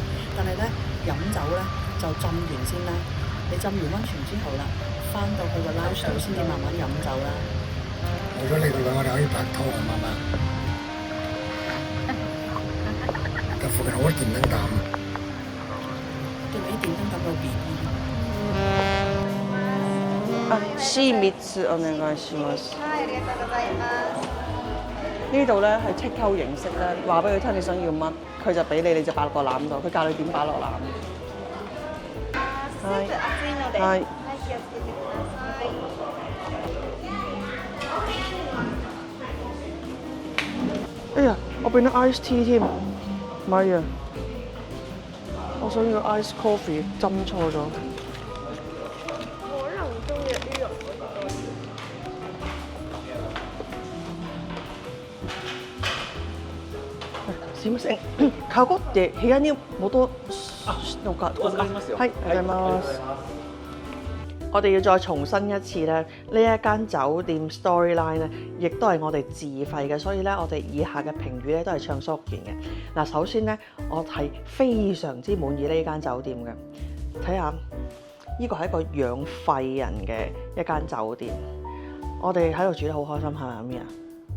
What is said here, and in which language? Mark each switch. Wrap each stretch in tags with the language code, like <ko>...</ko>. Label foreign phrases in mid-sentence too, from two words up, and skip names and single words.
<yue>但係咧飲酒咧就浸完先啦。你浸完溫泉之後啦，翻到去個 lounge 度先至慢慢飲酒啦。為咗你哋兩個哋可以拍拖啊，媽媽。但附近好多電燈膽。對面啲電燈膽有 BB。</yue> <ja>3つお願いします。はい、ありがとうございます。</ja> <yue>呢度咧係</yue> <en>take out</en> <yue>形式咧，話俾佢聽你想要乜，佢就俾你，你就擺落個籃度，佢教你點擺落籃。</yue> <ja>スープ熱いので、はい、気をつけてください。</ja> <yue>哎呀，我變咗</yue> <en>ice tea</en> <yue>添，唔係啊，我想要</yue> <en>ice coffee，</en> <yue>斟錯咗。可能中意呢樣。</yue> <ja>すみません、カゴって部屋に戻すのか？はい、ありがとうございます。</ja> <yue>我哋要再重申一次咧，呢一間酒店 Storyline 咧，亦都係我哋自費嘅，所以咧我哋以下嘅評語咧都係暢所欲言嘅。嗱，首先咧，我係非常之滿意呢間酒店嘅。睇下，呢個係一個養廢人嘅一間酒店，我哋喺度住得好開心，係咪啊？</yue>